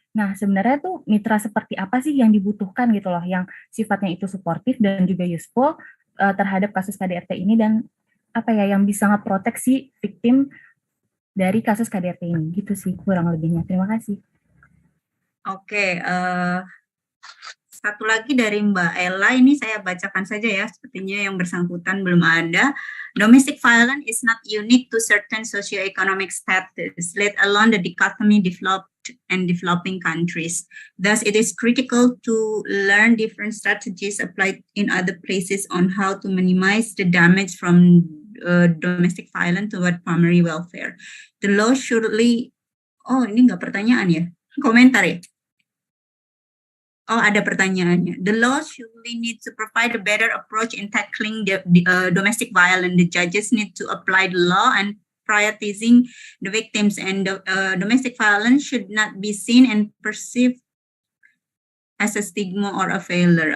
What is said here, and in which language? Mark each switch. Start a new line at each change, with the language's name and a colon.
Indonesian: Nah, sebenarnya tuh mitra seperti apa sih yang dibutuhkan gitu loh, yang sifatnya itu suportif dan juga useful terhadap kasus KDRT ini, dan yang bisa ngeprotek si victim dari kasus KDRT ini, gitu sih kurang lebihnya. Terima kasih. Oke, satu lagi dari Mbak Ella, ini saya bacakan saja ya, sepertinya yang bersangkutan belum ada.
English: Domestic violence is not unique to certain socioeconomic status, let alone the dichotomy developed and developing countries. Thus, it is critical to learn different strategies applied in other places on how to minimize the damage from domestic violence toward primary welfare. The law surely,
Indonesian: ini nggak pertanyaan ya, komentar ya? Oh, ada pertanyaannya.
English: The law surely need to provide a better approach in tackling the domestic violence. The judges need to apply the law and prioritizing the victims, and the domestic violence should not be seen and perceived as a stigma or a failure.